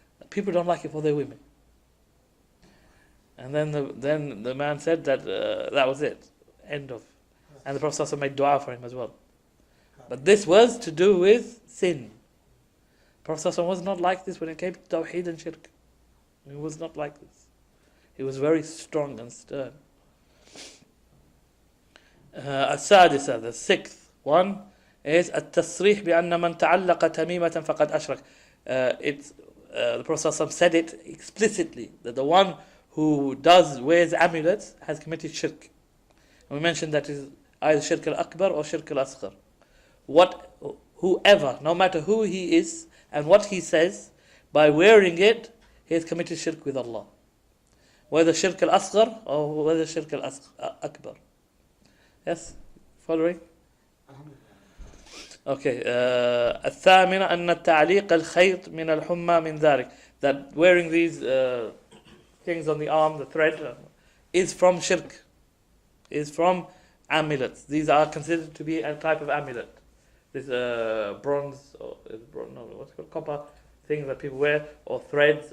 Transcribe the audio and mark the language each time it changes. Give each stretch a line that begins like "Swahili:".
English: People don't like it for their women. And then the man said that that was it. End of. And the Prophet ﷺ made dua for him as well. But this was to do with sin. Prophet ﷺ was not like this when it came to Tawheed and Shirk. He was not like this. He was very strong and stern.
Arabic: السادسة,
English: the sixth one, is
Arabic: التصريح بأن من تعلق تميمة فقد أشرك.
English: The Prophet ﷺ said it explicitly, that the one who wears amulets has committed shirk. And we mentioned that is either shirk al-akbar or shirk al-asghar. Whoever, no matter who he is and what he says, by wearing it, he has committed shirk with Allah. Whether shirk al-asghar or whether shirk al-akbar. Yes? Following? Okay.
Arabic: الثامنة أن التعليق الخيط من الحمى من ذلك.
English: That wearing these things on the arm, the thread, is from shirk. Is from amulets. These are considered to be a type of amulet. This bronze, or what's it called, copper things that people wear, or threads.